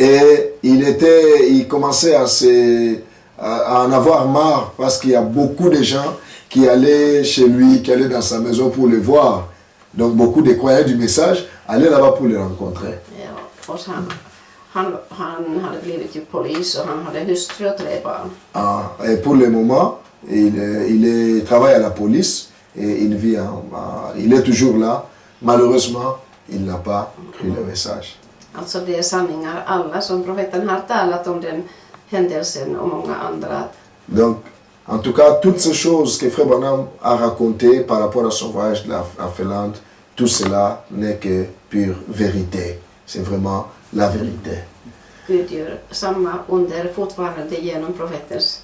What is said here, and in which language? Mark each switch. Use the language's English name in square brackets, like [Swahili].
[French] Et il commençait à en avoir marre parce qu'il y a beaucoup de gens qui allaient chez lui, qui allaient dans sa maison pour le voir. Donc beaucoup de croyants du message allaient là-bas pour le rencontrer. [Swedish] Ja, och han hade blivit ju polis och han hade hustru och 3 barn. [French] Et pour le moment, il travaille à la police et il est toujours là. Malheureusement, il n'a pas cru le message. [Swedish] Alltså det är sanningar alla som profeten har talat om den händelsen och många andra. [French] Donc, en tout cas, toutes ces choses que Frère Branham a racontées par rapport à son voyage à Finlande, tout cela n'est que pure vérité. C'est vraiment la vérité. [Swedish] Gud gör samma under fortfarande genom profeten.